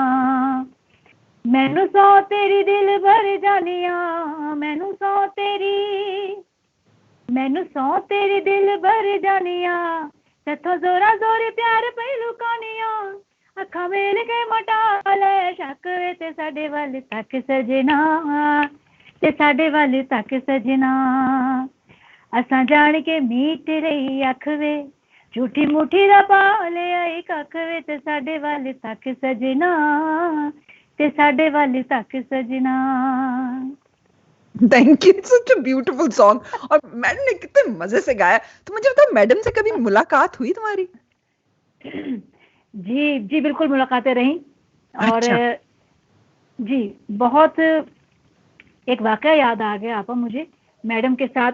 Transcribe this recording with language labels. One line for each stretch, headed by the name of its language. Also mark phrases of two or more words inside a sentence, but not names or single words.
Punjabi: ਮੈਨੂੰ ਸੌ ਤੇਰੀ ਦਿਲ ਭਰ ਜਾਨੀਆ, ਮੈਨੂੰ ਸੌ ਤੇਰੀ, ਮੈਨੂੰ ਸੌ ਤੇਰੀ ਦਿਲ ਭਰ ਜਾਨੀਆ, ਤਥੋ ਜੋਰਾ ਜੋਰੀ ਪਿਆਰ ਪਹਿਲੂ ਕਾਨੀਆ, ਅੱਖਾਂ ਮੇਲ ਕੇ ਮਟਾ ਲੇ ਸ਼ੱਕ ਵੇ, ਤੇ ਸਾਡੇ ਵੱਲ ਤੱਕ ਸਜਣਾ, ਤੇ ਸਾਡੇ ਵੱਲ ਤੱਕ ਸਜਣਾ। ਅਸਾਂ ਜਾਣ ਕੇ ਮੀਟ ਰਹੀ ਅੱਖ ਵੇ, ਝੂਠੀ ਮੂਠੀ ਦਾ ਪਾ ਲਿਆ ਕੱਖ ਵੇ, ਤੇ ਸਾਡੇ ਵੱਲ ਤੱਕ ਸਜਣਾ, ਤੇ ਸਾਡੇ ਵੱਲ ਤੱਕ ਸਜਣਾ।
English: thank you, such a beautiful song.
Hindi: और मैडम ने कितने मजे से गाया। तो मुझे बताओ, मैडम से कभी मुलाकात हुई तुम्हारी? जी जी, बिल्कुल मुलाकातें रहीं। और अच्छा। जी, बहुत एक वाकया याद आ गया आपा मुझे, मैडम के साथ।